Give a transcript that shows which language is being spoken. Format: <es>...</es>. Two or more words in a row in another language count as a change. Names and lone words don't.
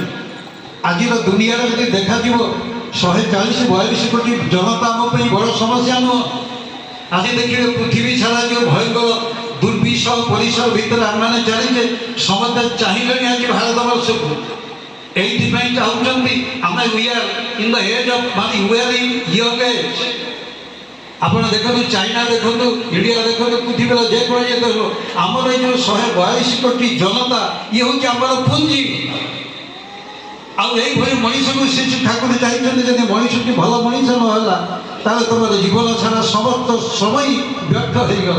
<or>ଆଜିର ଦୁନିଆରେ ଯଦି ଦେଖାଯିବ 140-42 କୋଟି ଜନତା ଆମ ପାଇଁ ବଡ଼ ସମସ୍ୟା ନୁହଁ। ଆଜି ଦେଖିବେ ପୃଥିବୀ ସାରା ଯେଉଁ ଭୟଙ୍କର ଦୁର୍ବିଷ ପରିସର ଭିତରେ ଆମମାନେ ଚାଲିଛେ ସମସ୍ତେ ଚାହିଁଲେଣି ଆଜି ଭାରତ ବର୍ଷକୁ এইଥିପାଇଁ ଚାହୁଁଛନ୍ତି ଆମେ</or> <en>we are in the age of</en> <or>ମାନେ</or> <en>we are in young age।</en> <or>ଆପଣ ଦେଖନ୍ତୁ ଚାଇନା ଦେଖନ୍ତୁ ଇଣ୍ଡିଆ ଦେଖନ୍ତୁ ପୃଥିବୀର ଯେକୌଣସି ଦେଶ ଆମର ଏଇ ଯେଉଁ 142 କୋଟି ଜନତା ଇଏ ହେଉଛି ଆମର ପୁଞ୍ଜି। ଆଉ এইଭଳି ମଣିଷକୁ ଶିଶୁ ଠାକୁର ଚାହିଁଛନ୍ତି ଯଦି ମଣିଷଟି ଭଲ ମଣିଷ ନହେଲା ତାହେଲେ ତୁମର ଜୀବନ ସାରା ସମସ୍ତ ସମୟ ବ୍ୟର୍ଥ ହେଇଗଲା।</or>